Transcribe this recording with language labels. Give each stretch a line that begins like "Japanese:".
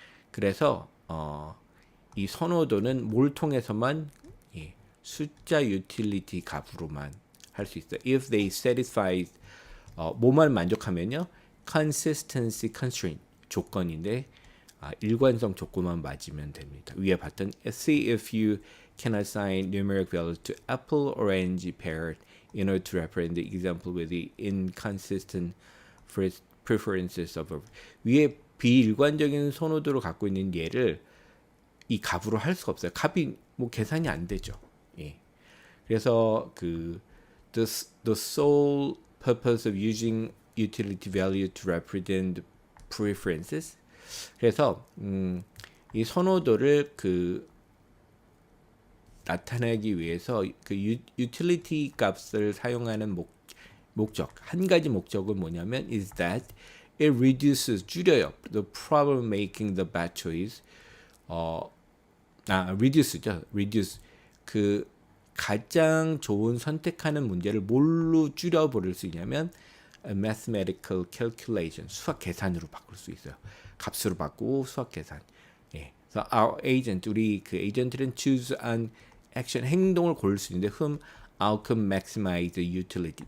Korean: 그래서 이 선호도는 뭘 통해서만 숫자 utility 값으로만 할 수 있어요.
English: If they satisfy
Korean: 뭐만 만족하면요.
English: consistency constraint
Korean: 조건인데 일관성 조건만 맞으면 됩니다. 위에 봤던
English: see if you can assign numeric values to apple, orange, pear in order to represent the example with the inconsistent preferences of
Korean: 위에 비일관적인 선호도를 갖고 있는 얘를 이 값으로 할 수가 없어요. 값이 뭐 계산이 안 되죠. 예. 그래서
English: the sole purpose of using utility value to represent preferences.
Korean: 그래서 이 선호도를 나타내기 위해서 utility 값을 사용하는 목적 한 가지 목적은 뭐냐면
English: is that it reduces
Korean: 줄여요.
English: The problem making the bad choice.
Korean: reduce 가장 좋은 선택하는 문제를 뭘로 줄여버릴 수 있냐면
English: mathematical calculation
Korean: 수학 계산으로 바꿀 수 있어요. 값으로 바꾸고 수학 계산. 예. 그래서
English: our agent
Korean: 우리 에이전트는
English: choose an action
Korean: 행동을 고를 수 있는데
English: whom outcome maximize the utility.